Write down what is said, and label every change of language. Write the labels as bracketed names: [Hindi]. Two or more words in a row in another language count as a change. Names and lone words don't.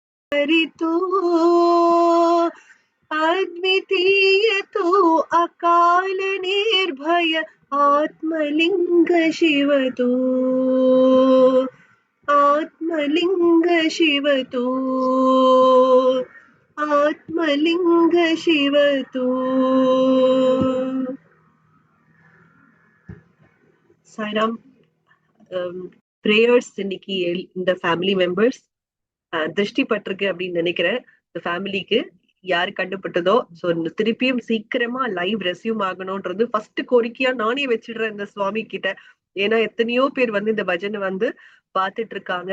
[Sanskrit] हरितो अद्वितीय तो अकाल निर्भय आत्मलिंग शिव तो आत्मलिंग शिव तो आत्मलिंग शिव तो साईराम [Tamil] prayers இன்னைக்கு இந்த [English] family members [Tamil] திருஷ்டி பட்டிருக்கு அப்படின்னு நினைக்கிறேன். இந்த ஃபேமிலிக்கு யாரு கண்டுபட்டதோ சோ திருப்பியும் சீக்கிரமா [English] live resume [Tamil] ஆகணும்ன்றது ஃபர்ஸ்ட் கோரிக்கையா நானே வச்சிடுறேன் இந்த சுவாமி கிட்ட. ஏன்னா எத்தனையோ பேர் வந்து இந்த பஜனை வந்து பாத்துட்டு இருக்காங்க.